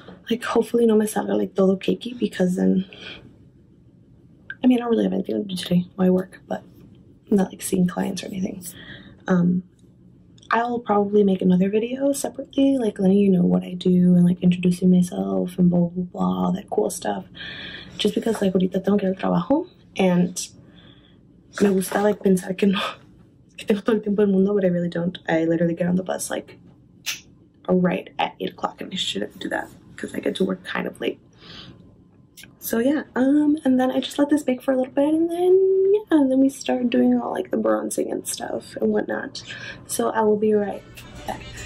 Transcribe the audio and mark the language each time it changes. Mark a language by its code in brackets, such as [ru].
[en] Like hopefully [es] no me salga [en] like [es] todo [en] cakey, because then, I mean, I don't really have anything to do today while I work, but I'm not like seeing clients or anything. I'll probably make another video separately, like letting you know what I do and like introducing myself and blah blah blah, all that cool stuff. Just because like [es] ahorita tengo que ir al trabajo [en] and [es] me gusta like pensar que no, que tengo todo el tiempo del mundo, [en] but I really don't. I literally get on the bus like right at 8 o'clock, and I shouldn't do that because I get to work kind of late. So yeah, and then I just let this bake for a little bit, and then yeah, and then we start doing all like the bronzing and stuff and whatnot. So I will be right back.